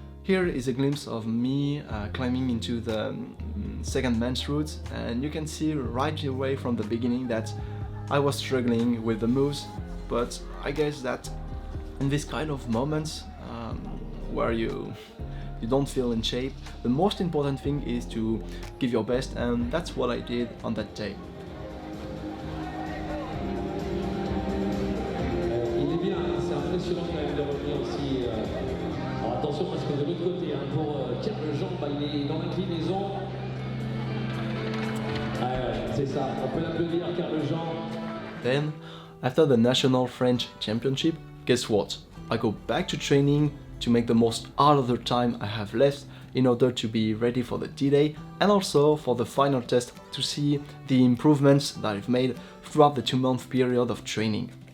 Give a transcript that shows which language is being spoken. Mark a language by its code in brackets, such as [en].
[en] Here is a glimpse of me climbing into the second man's route, and you can see right away from the beginning that I was struggling with the moves, but I guess that in this kind of moments where you don't feel in shape, the most important thing is to give your best, and that's what I did on that day. [fr] Il est bien, c'est impressionnant quand même de revenir aussi. Alors attention parce que de l'autre côté, pour Carl Jean, il est dans l'inclinaison. Ouais, c'est ça, on peut l'applaudir Carl Jean. [en] Then, after the National French Championship, guess what? I go back to training to make the most out of the time I have left in order to be ready for the D-Day and also for the final test to see the improvements that I've made throughout the 2-month period of training.